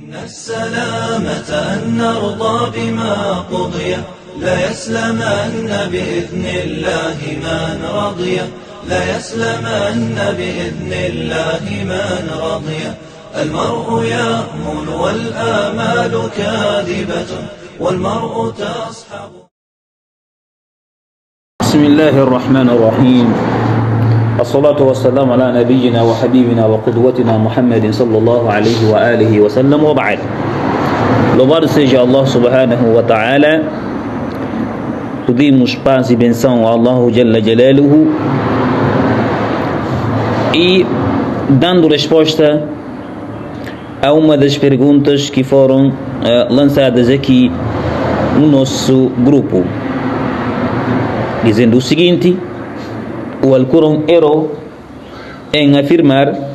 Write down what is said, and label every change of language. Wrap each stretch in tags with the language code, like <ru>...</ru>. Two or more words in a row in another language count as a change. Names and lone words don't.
<ar>السلامة أن نرضى بما قضي لا يسلمن بإذن الله من رضي لا يسلمن بإذن الله من رضي المرء يأمل والآمال كاذبة والمرء تصحب. بسم الله الرحمن الرحيم. الصلاة والسلام على نبينا وحبيبنا وقدوتنا محمد صلى الله عليه وآله وسلم وبعد.</ar> <pt>Louvado seja Allah</pt> <ar>سبحانه وتعالى.</ar> <pt>Pedimos paz e benção a Allah</pt> <ar>جل جلاله</ar> <pt>e dando resposta a uma das perguntas que foram lançadas aqui no nosso grupo, dizendo o seguinte: o Alcorão errou em afirmar</pt>